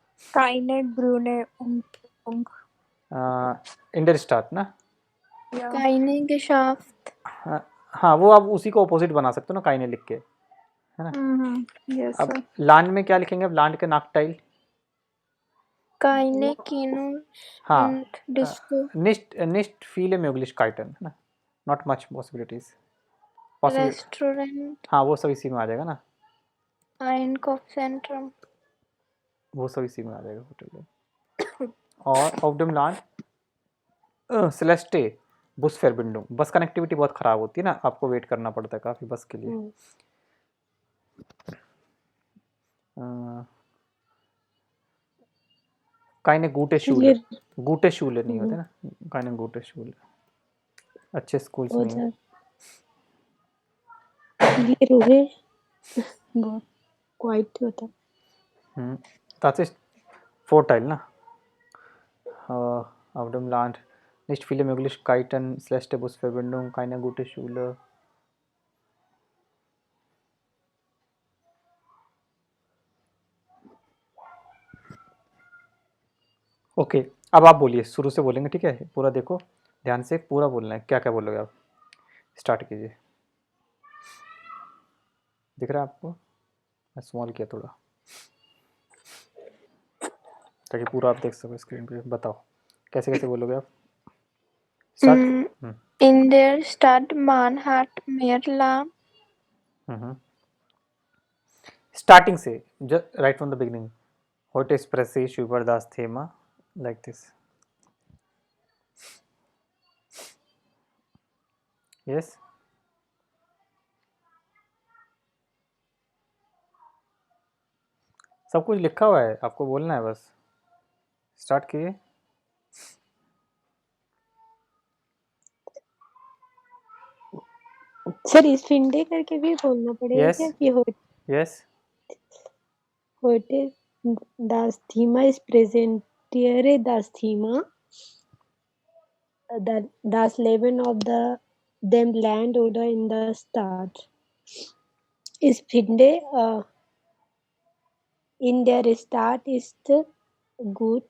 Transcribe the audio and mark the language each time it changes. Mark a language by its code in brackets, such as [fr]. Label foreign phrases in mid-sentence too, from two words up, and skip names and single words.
[de] Keine grüne Umgebung. in der Stadt ना Keine Geschäft. [hi] हाँ वो आप उसी को अपोजिट बना सकते हो ना काइने लिख के है ना [en] Yes, [hi] अब लैंड में क्या लिखेंगे अब लैंड के नाकटाइल [de] keine Kinos [hi] हाँ [de] und Disco. nicht viele Möglichkeiten [hi] है ना [en] not much possibilities [de] Restaurant, [hi] हाँ वो सब इसी में आ जाएगा ना [de] Einkaufszentrum. [hi] वो सब इसी में आ जाएगा होटल में और [de] auf dem Land schlechte Bus Verbindung [hi] बस कनेक्टिविटी बहुत ख़राब होती है ना आपको वेट करना पड़ता है काफ़ी बस के लिए [de] keine gute Schule [hi] नहीं होते ना [de] keine gute Schule [hi] अच्छे स्कूल्स नहीं है रुहे बहुत क्वाइट होता है। [de] Das ist Vorteil, ne? Auf dem Land nicht viele Möglichkeiten, schlechte Busverbindung, keine gute Schule. [hi] ओके, अब आप बोलिए, शुरू से बोलेंगे, ठीक है? पूरा देखो ध्यान से, पूरा बोलना है, क्या क्या बोलोगे आप। स्टार्ट कीजिए। दिख रहा है आपको? मैं स्मॉल किया थोड़ा ताकि पूरा आप देख सको स्क्रीन पे। बताओ कैसे कैसे बोलोगे आप। स्टार्ट। [de] In der Stadt man hat mehr Lärm. [hi] स्टार्टिंग से, [en] right from the beginning. [de] Heute spreche ich über das Thema [en] like this. Yes. [hi] सब कुछ लिखा हुआ है, आपको बोलना है बस। स्टार्ट कीजिए। सर [de] ich finde [hi] करके भी बोलना पड़ेगा [en] Yes. [hi] क्या कि [en] Yes. [de] heute das Thema ist präsentiere das Thema das Leben of dem Land oder in der Stadt. Ich finde in der Stadt ist gut.